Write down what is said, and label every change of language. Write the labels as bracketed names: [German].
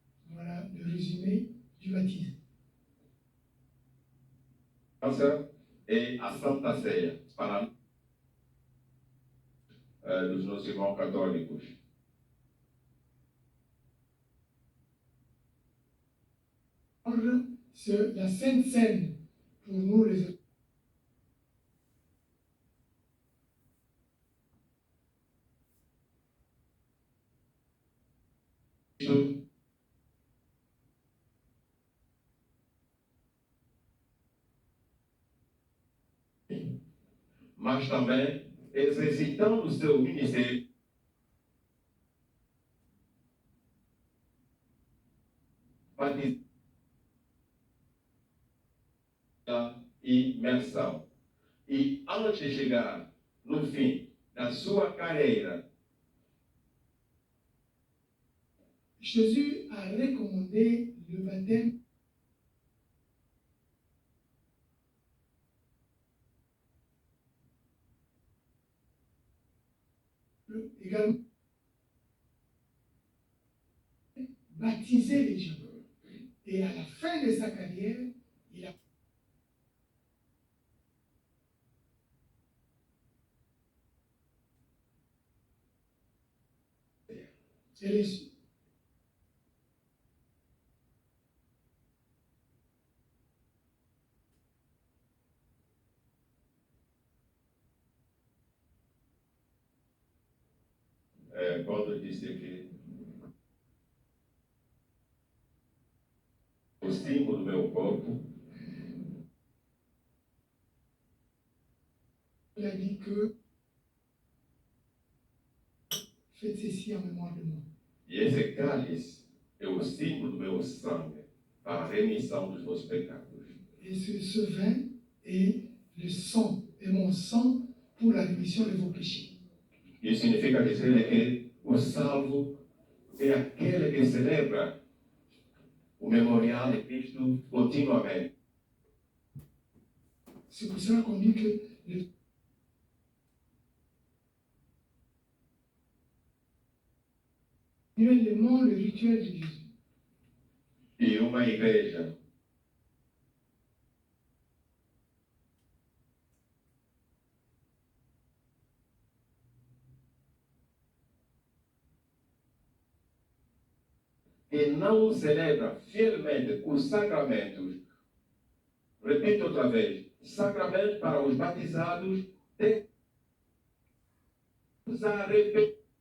[French] voilà le résumé du baptême. [Portuguese] Essa é a Santa Ceia para dos nossos irmãos católicos. [French] C'est la Sainte Seine pour nous les [Portuguese] Mas também exercitando o seu ministério a imersão. E antes de chegar no fim da sua carreira, [French] Jésus a recommandé le baptême également baptiser les gens. Et à la fin de sa carrière, il a reçu. [Portuguese] quando eu disse que o símbolo do meu corpo, [French] Il a dit que faites ceci en mémoire de moi. [Portuguese] e esse cálice é o símbolo do meu sangue para a remissão dos meus pecados. [French] Et ce vin est le sang, est mon sang pour la rémission de vos péchés. [Portuguese] Isso significa dizer que o salvo é aquele que celebra o memorial de Cristo continuamente. [French] C'est pour cela qu'on dit que continuellement le rituel de Jésus. [Portuguese] E uma igreja que não celebra fielmente os sacramentos, repito outra vez, sacramentos para os batizados, tem que arrepender.